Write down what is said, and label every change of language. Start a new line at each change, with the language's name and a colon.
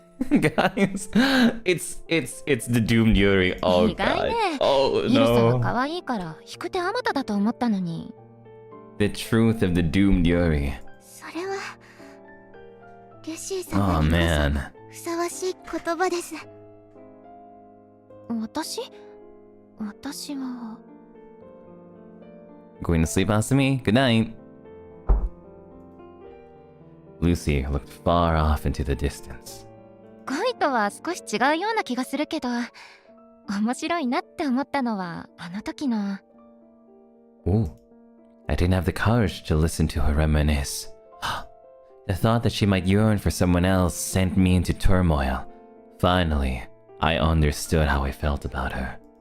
English: Guys, it's the doomed Yuri. Oh god. Oh
Japanese: イルサは
English: no.
Japanese: 可愛いから引く手あまただと思ったのに。
English: The truth of the doomed Yuri.
Japanese: それはルシーさんにふさわしい言葉です。私は
English: Going to sleep, Asami? Good night. Lucy looked far off into the distance.
Japanese: 恋とは少し違うような気がするけど、面白いなって思ったのはあの時の。
English: Ooh, I didn't have the courage to listen to her reminisce. The thought that she might yearn for someone else sent me into turmoil. Finally, I understood how I felt about her.